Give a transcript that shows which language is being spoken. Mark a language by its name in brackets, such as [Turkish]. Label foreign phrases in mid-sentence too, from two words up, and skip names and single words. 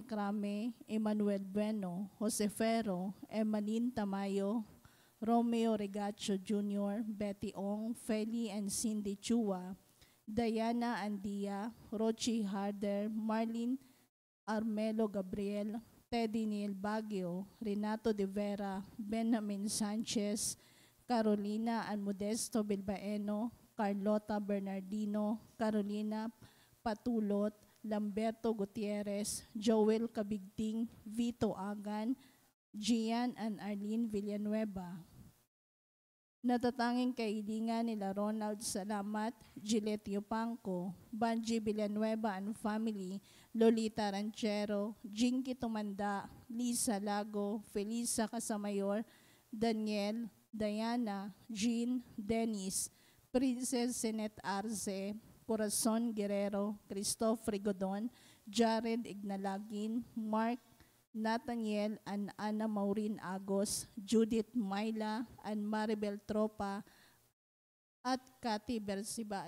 [Filipino] Crame, Emmanuel Bueno, Jose Ferro, Emalin Tamayo, Romeo Regacho Jr., Betty Ong, Feli and Cindy Chua, Diana Andia, Rochi Harder, Marlene Armelo Gabriel, Teddy Neil Baguio, Renato De Vera, Benjamin Sanchez, Carolina and Modesto Bilbaeno, Carlota Bernardino, Carolina Patulot, Lamberto Gutierrez, Joel Cabigting, Vito Agan, Gian and Arlene Villanueva. Natatanging kahilingan nila Ronald Salamat, Giletio Pangco, Banji Villanueva [English] and family, [Filipino] Lolita Ranchero, Jinky Tumanda, Lisa Lago, Felisa Casamayor, Daniel, Diana, Jean, Dennis, Princess Senet Arce, Corazon Guerrero, Christoph Rigodon, Jared Ignalagin, Mark, Nathaniel and Ana Maureen Agos, Judith Myla and Maribel Tropa at Cathy Bersibal.